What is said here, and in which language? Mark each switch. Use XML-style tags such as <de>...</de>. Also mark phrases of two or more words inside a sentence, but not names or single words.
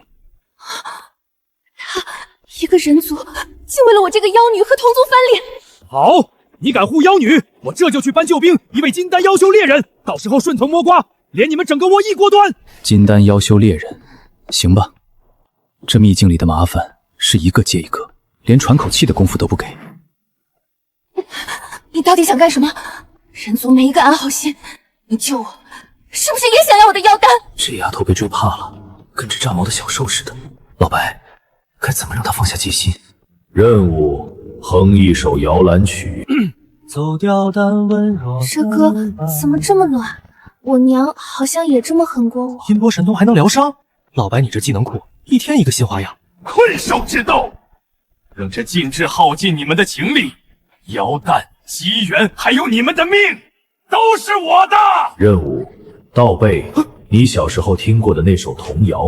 <zh>他一個人族竟為了我這個妖女和同族翻臉。好，你敢護妖女，我這就去搬救兵，一位金丹妖修獵人，到時候順藤摸瓜，連你們整個窩一鍋端。金丹妖修獵人，行吧。這秘境裡的麻煩是一個接一個，連喘口氣的功夫都不給。你到底想幹什麼？人族沒一個安好心，你救我，是不是也想要我的妖丹？這丫頭被追怕了，跟只炸毛的小獸似的。老白，該怎麼讓她放下戒心？任務：哼一首搖籃曲。走掉但溫柔。這歌怎麼這麼暖？我娘好像也這麼狠過我。音波神通還能療傷？老白，你這技能庫一天一個新花樣。困獸之鬥，讓這禁制耗盡你們的情力，妖丹、機緣還有你們的命，都是我的。任務：倒背你小時候聽過的那首童謠。</zh>